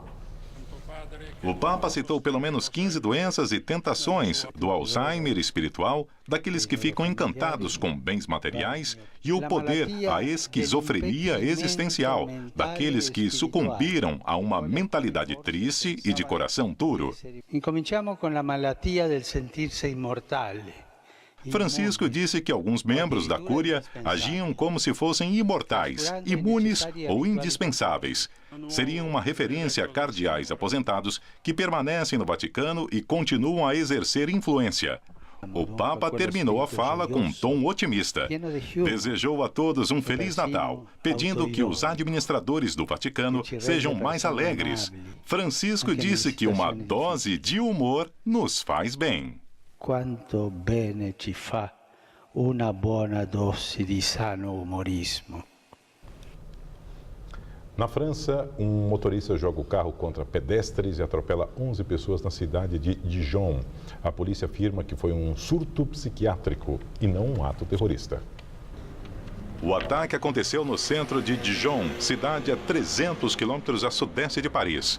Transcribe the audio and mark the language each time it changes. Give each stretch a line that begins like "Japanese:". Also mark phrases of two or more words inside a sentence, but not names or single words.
Portuguese: O Papa citou pelo menos 15 doenças e tentações do Alzheimer espiritual, daqueles que ficam encantados com bens materiais, e o poder, a esquizofrenia existencial, daqueles que sucumbiram a uma mentalidade triste e de coração duro.
Italian: Incominciamo con la malattia del sentirsi immortale.
Portuguese: Francisco disse que alguns membros da Cúria agiam como se fossem imortais, imunes ou indispensáveis. Seriam uma referência a cardeais aposentados que permanecem no Vaticano e continuam a exercer influência. O Papa terminou a fala com um tom otimista. Desejou a todos um Feliz Natal, pedindo que os administradores do Vaticano sejam mais alegres. Francisco disse que uma dose de humor nos faz bem.
Italian: Quanto bene ci fa una buona dose di sano umorismo.
Portuguese: Na França, um motorista joga o carro contra pedestres e atropela 11 pessoas na cidade de Dijon. A polícia afirma que foi um surto psiquiátrico e não um ato terrorista. O ataque aconteceu no centro de Dijon, cidade a 300 quilômetros a sudeste de Paris.